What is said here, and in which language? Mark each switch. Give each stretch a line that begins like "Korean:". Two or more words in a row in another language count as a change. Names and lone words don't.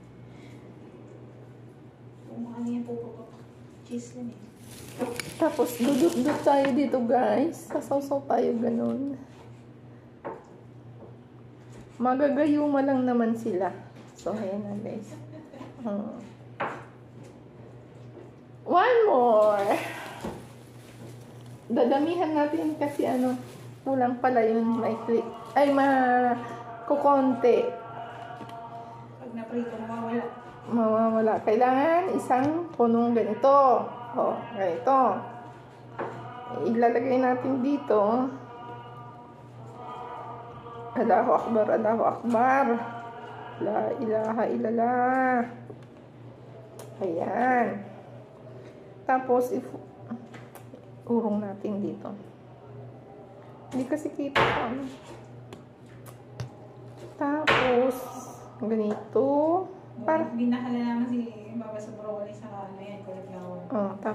Filipino: Kung ano yung puputok. Cheese lang eh. Tapos, dudut-dut tayo dito, guys. Sasaw-saw tayo ganun. Magagayuma lang naman sila. So, ayan na, guys.
English: One more.
Filipino: Dadamihan natin kasi kulang pala yung click. Ay, kukonti. Pag naprito, mawawala. Mawawala. Kailangan isang punong ganito. Ganito. Ilalagay natin dito.
Arabic: الله أكبر، الله أكبر. لا إله إلا الله.
Filipino: Ayan. Tapos, urong natin dito. Hindi kasi kita ko. Tapos, ganito. Binahala naman si Baba sa broccoli sa cauliflower.